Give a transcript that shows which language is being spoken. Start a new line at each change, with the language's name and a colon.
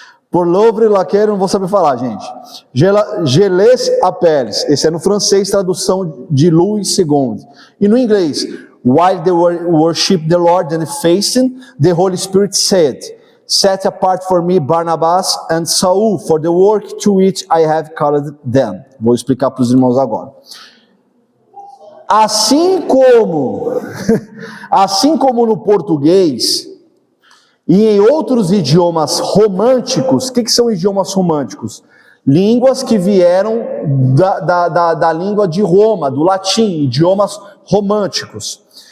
Portuguese: Por l'œuvre laquelle, não vou saber falar, gente. Je les appelle. Esse é no francês, tradução de Louis II. E no inglês,
English: while they worship the Lord and fasting, the Holy Spirit said, set apart for me Barnabas and Saul for the work to which I have called them.
Portuguese: Vou explicar para os irmãos agora. Assim como no português, e em outros idiomas românticos, o que são idiomas românticos? Línguas que vieram da língua de Roma, do latim, idiomas românticos.